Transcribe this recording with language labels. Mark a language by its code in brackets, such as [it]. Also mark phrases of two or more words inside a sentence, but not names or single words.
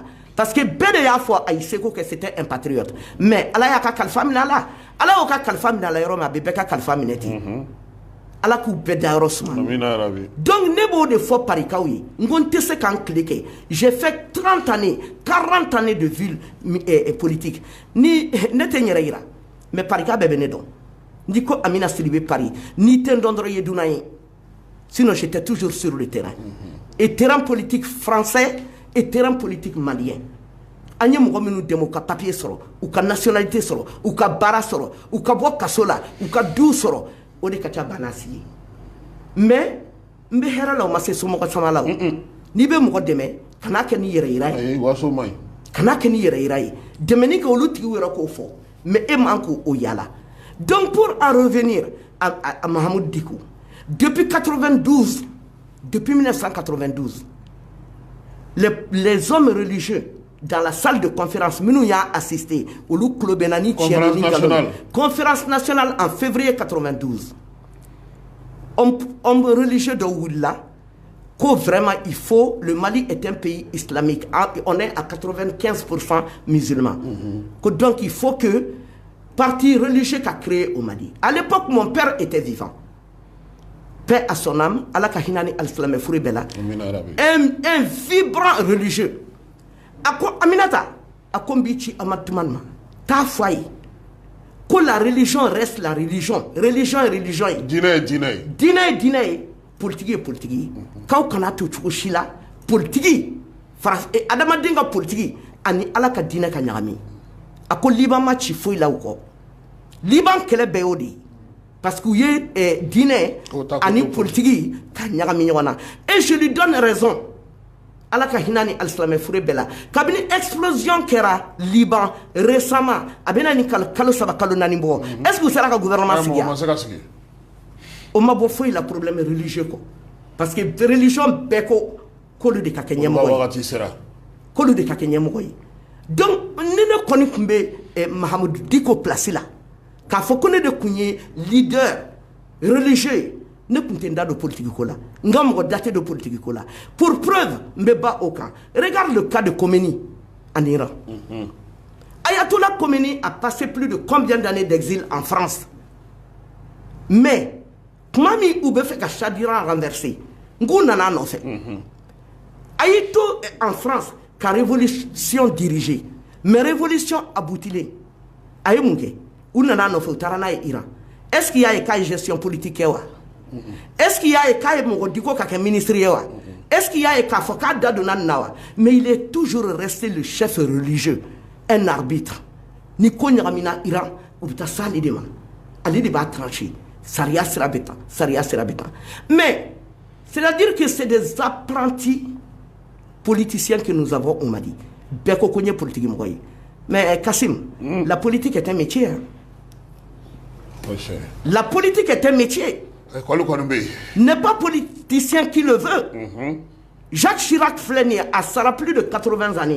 [fr] parce que [bm] bɛɛ de y'a fɔ a y'i seko kɛ [fr] c'était un patriote [bm] mais Ala y'a ka kalifa minɛ a la Ala y'o ka kalifa minɛ a la yɔrɔ min a bɛ bɛɛ ka kalifa minɛ ten Ala k'u bɛɛ da yɔrɔ suma donc ne b'o de fɔ parikaw ye n ko n tɛ se k'an tile kɛ [fr] j'ai fait 30 années 40 années de vie politique [bm] ni ne tɛ n yɛrɛ yira mais parika bɛɛ bɛ ne dɔn n'i ko Amina Sidibe Paris n'i tɛ n dɔn dɔrɔn i ye dunan ye [fr] sinon j'étais toujours sur le terrain et terrain politique français et terrain politique malien [bm] an ye mɔgɔ minnu dɛmɛ u ka papier sɔrɔ u ka nationalité sɔrɔ u ka baara sɔrɔ u ka bɔ kaso la u ka duw sɔrɔ o de ka ca banasi ye mais n bɛ hɛrɛ la o ma se somɔgɔ sama la o n'i bɛ mɔgɔ dɛmɛ kan'a kɛ ni yɛrɛ yira ye waso man ɲi kan'a kɛ ni yɛrɛ yira ye dɛmɛni kɛ olu tigiw yɛrɛ k'o fɔ mais e man k'o yala [fr] donc pour en revenir à Mahamadou Dicko depuis 92 depuis 1992 les hommes religieux dans la salle de conférence [bm] minnu y'a assisté olu tulo bɛnna ni tiɲɛ ni nkalon [fr] conférence nationale en février 92 homme religieux [bm] dɔ wulila [fr] ko vraiment il faut le Mali est un pays islamique on est à 95% musulmans que donc il faut que parti religieux qu'a créé au Mali à l'époque mon père était vivant paix à son âme [bm] Ala ka hinɛ ni alisilamɛ furu bɛɛ la [fr] un vibrant religieux [bm] a ko Aminata a ko n b'i ci Amadu Tumani ma t'a fɔ a ye ko [fr] la religion reste la religion [bm] religion ye religion ye diinɛ ye diinɛ ye diinɛ ye diinɛ ye politique ye politique ye k'aw kana to cogo si la politique adamaden ka politique ani Ala ka diinɛ ka ɲagami a ko Liban ma ci foyi la u kɔ Liban kɛlɛ bɛɛ y'o de ye parce que u ye diinɛ ani politique ka ɲagami ɲɔgɔn na [fr] et je lui donne raison [bm] Ala ka hinɛ ni alisilamɛ furu bɛɛ la kabini explosion kɛra Liban récemment a bɛna ni kalo 3 kalo 4 bɔ est-ce que u sera ka gouvernement sigi o ma bɔ foyi la problème religieux kɔ parce que religion bɛɛ ko k'olu de ka kɛ ɲɛmɔgɔ ye k'olu de ka kɛ ɲɛmɔgɔ ye donc ni ne kɔni tun bɛ Mahamadou Dicko place la k'a fɔ ko ne de tun ye [fr] leader religieux [bm] ne tun tɛ n da don politique ko la n ka mɔgɔ da tɛ don politique ko la [fr] pour preuve [bm] n bɛ ba o kan [fr] regarde le cas de Khomeini en Iran Ayatollah Khomeini a passé plus de combien d'années d'exil en France [bm] mais tuma min u bɛ fɛ ka Shah d'Iran renverser Ngou nana nɔfɛ. A y'i to [fr] en France [bm] ka révolution diriger mais révolution aboutilen a ye mun kɛ u nana nɔfɛ u taara n'a ye Iran [fr] est-ce qu'il y [bm] a ye k'a ye [fr] gestion politique [bm] kɛ wa [fr] est-ce qu'il y a [bm] ye k'a ye mɔgɔ di ko ka kɛ ministre ye wa [fr] est-ce qu'il y a [bm] ye k'a fɔ k'a da donna nin na wa [fr] mais il est toujours resté le chef religieux un arbitre [bm] ni ko ɲagamina Iran u bɛ taa s'ale de ma ale de b'a trancher sariya sira bɛ tan sariya sira bɛ tan [fr] mais c'est-à-dire que c'est des apprentis politiciens que nous avons au Mali. [bm] Beko konye politique mɔgɔ ye. [fr] Mais Kassim, la politique est un métier. Hein? La politique est un métier. N'est pas politicien qui le veut. Jacques Chirac Flénier a ça plus de 80 années.